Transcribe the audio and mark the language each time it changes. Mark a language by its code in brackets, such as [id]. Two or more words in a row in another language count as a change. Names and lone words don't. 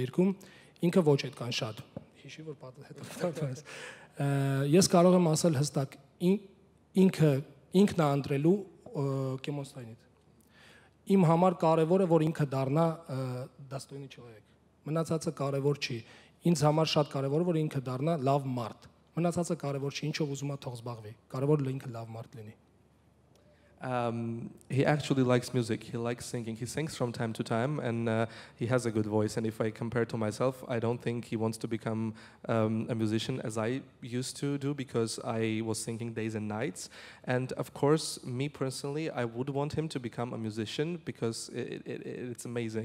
[hy] երգում, ինքը ոչ այդքան շատ։ Հիշի, որ հետո ես կարող եմ ասել հստակ, ինքն է ընտրելու կեմոնստայնից։ Իմ համար կարևորը, որ ինքը դառնա [ru] достойный человек։ [hy] Մնացածը կարևոր չի։ Ինձ համար շատ կարևոր է, որ ինքը դառնա լավ մարդ։ Մնացածը կարևոր չի, ինչով ուզում է թող զբաղվի։ Կարևոր է ինքը լավ մարդ լինի։ [en] He actually likes music. He likes singing. He sings from time to time, and he has a good voice. And if I compare to myself, I don't think he wants to become a musician as I used to do, because I was singing days and nights. And of course, me personally, I would want him to become a musician because it's amazing.